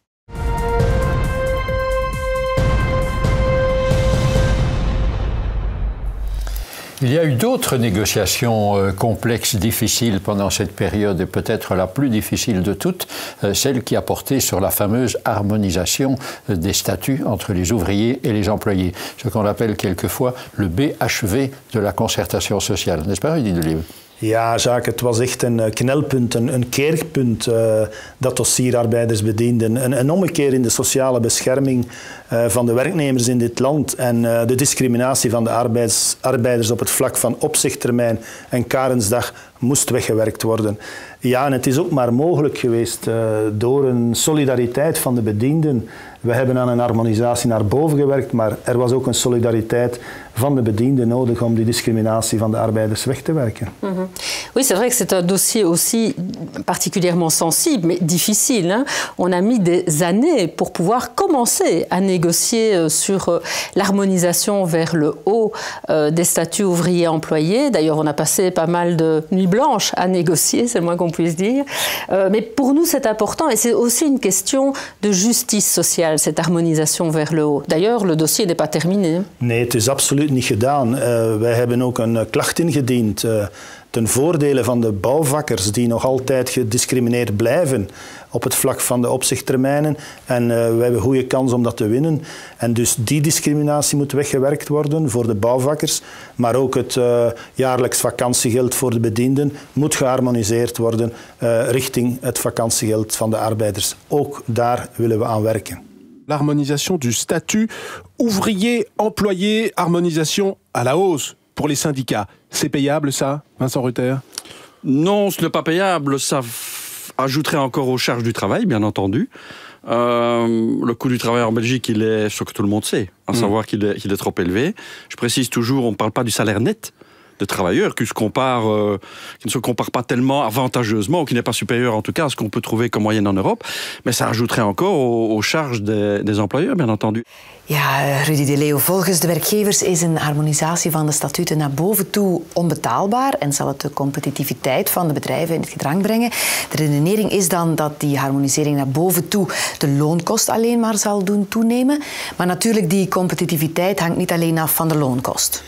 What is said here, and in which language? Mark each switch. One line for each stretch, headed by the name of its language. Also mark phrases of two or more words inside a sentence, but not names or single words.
French: Il y a eu d'autres négociations complexes, difficiles pendant cette période, et peut-être la plus difficile de toutes, celle qui a porté sur la fameuse harmonisation des statuts entre les ouvriers et les employés, ce qu'on appelle quelquefois le BHV de la concertation sociale. N'est-ce pas, Rudy Delisle?
Dutch: Ja, Jacques, het was echt een knelpunt, een keerpunt, dat dossier arbeidersbedienden. Een ommekeer in de sociale bescherming van de werknemers in dit land en de discriminatie van de arbeiders op het vlak van opzegtermijn en karensdag moest weggewerkt worden. Ja, en het is ook maar mogelijk geweest door een solidariteit van de bedienden. We hebben aan een harmonisatie naar boven gewerkt, maar er was ook een solidariteit van de bedienden nodig om die discriminatie van de arbeiders weg te werken.
French: Oui, c'est vrai que c'est un dossier aussi particulièrement sensible, mais difficile. Hein. On a mis des années pour pouvoir commencer à négocier sur l'harmonisation vers le haut des statuts ouvriers employés. D'ailleurs, on a passé pas mal de nuits blanches à négocier, c'est le moins qu'on puisse dire. Mais pour nous, c'est important et c'est aussi une question de justice sociale, cette harmonisation vers le haut. D'ailleurs, le dossier n'est pas terminé.
Dutch: Nee, het is absoluut niet gedaan. Wij hebben ook een klacht ingediend ten voordele van de bouwvakkers die nog altijd gediscrimineerd blijven op het vlak van de opzegtermijnen. En we hebben goede kans om dat te winnen. En dus die discriminatie moet weggewerkt worden voor de bouwvakkers. Maar ook het jaarlijks vakantiegeld voor de bedienden moet geharmoniseerd worden richting het vakantiegeld van de arbeiders. Ook daar willen we aan werken.
French: L'harmonisation du statut ouvrier-employé, harmonisation à la hausse pour les syndicats. C'est payable ça, Vincent Rutter? Non, ce n'est pas payable. Ça ajouterait encore aux charges du travail, bien entendu. Le coût du travail en Belgique, il est ce que tout le monde sait, à savoir qu'il est trop élevé. Je précise toujours, on ne parle pas du salaire net de travailleurs qui ne se compare pas tellement avantageusement, ou qui n'est pas supérieur en tout cas à ce qu'on peut trouver comme moyenne en Europe. Mais ça ajouterait encore aux charges des employeurs, bien entendu.
Dutch: Ja, Rudy de Leeuw, volgens de werkgevers is een harmonisatie van de statuten naar boven toe onbetaalbaar en zal het de competitiviteit van de bedrijven in het gedrang brengen. De redenering is dan dat die harmonisering naar boven toe de loonkost alleen maar zal doen toenemen. Maar natuurlijk, die competitiviteit hangt niet alleen af van de loonkost.